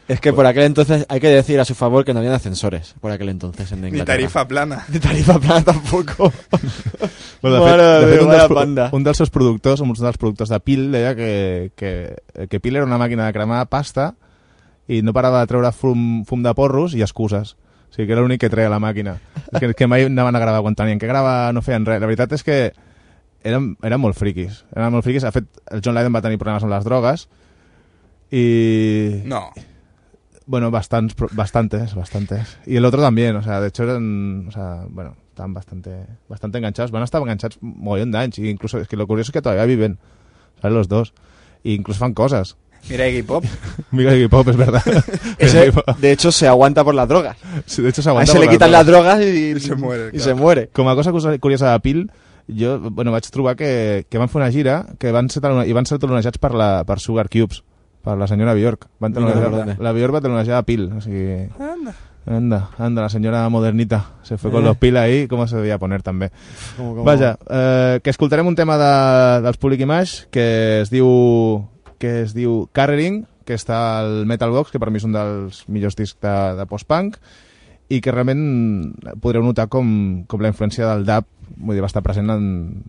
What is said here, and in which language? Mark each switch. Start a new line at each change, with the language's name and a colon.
Spanish: Es que por aquel entonces hay que decir a su favor que no había ascensores por aquel entonces en Inglaterra. Ni tarifa plana tampoco.
Catalan: Bueno, un dels seus productors, un dels productors de Peel, deia que Peel era una màquina de cremar pasta i no parava de treure fum de porros i excuses. O sigui, que era l'únic que treia la màquina. És que mai anaven a gravar quan tenien que gravar, no feien res. La veritat és que eren molt friquis. De fet, el John Lydon va tenir problemes amb les drogues.
Spanish: Y no. Bueno, bastantes. Y el otro también, o sea, de hecho eran, o sea, bueno, están bastante enganchados, van a estar enganchados mogollón de años, incluso es que lo curioso es que todavía viven, ¿sabes? Los dos. E incluso fan cosas. Mira Iggy Pop. Mira Iggy Pop, es verdad. Ese, de hecho se aguanta por las drogas. Sí, de hecho se aguanta. A ese por le quitan las drogas y se muere. Y claro. Se muere. Como una cosa curiosa de Peel, yo bueno,
Catalan: vaig trobar que van fer una gira, que van ser tronejats per Sugar Cubes. Per la senyora Bjork. La Bjork va telonejar a Peel.
Spanish: Así que... Anda,
Catalan: la senyora modernita.
Spanish: Se fue con los Peel ahí, como se debía poner también.
Catalan: Vaya, que escoltarem un tema dels Public Image que es diu Carrering, que està al Metal Box, que per mi és un dels millors discs de post-punk, i que realment podreu notar com la influència del dub, vull dir, va estar present en...